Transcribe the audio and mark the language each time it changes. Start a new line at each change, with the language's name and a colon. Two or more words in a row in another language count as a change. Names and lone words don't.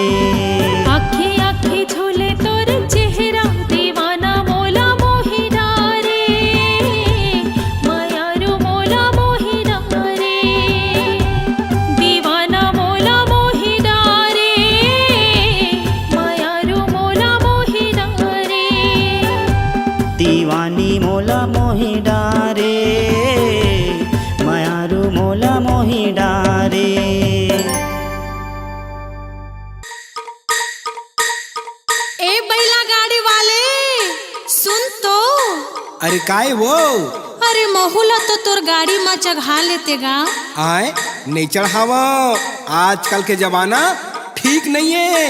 Chhattisgarhi: आखी आखी झूले तोरे चेहरा दीवाना मोला मोहि डारे मायारू मोला मोहि डारे दीवाना मोला मोहि डारे मायारू मोला मोहि डारे दीवानी मोला मोहि डारे मायारू मोला मोहि डारे ए बैला गाड़ी वाले सुन तो अरे काय वो अरे महुला तो तोर गाड़ी में चढ़ा लेतेगा आए नहीं चढ़ावा आजकल के जमाना ठीक नहीं है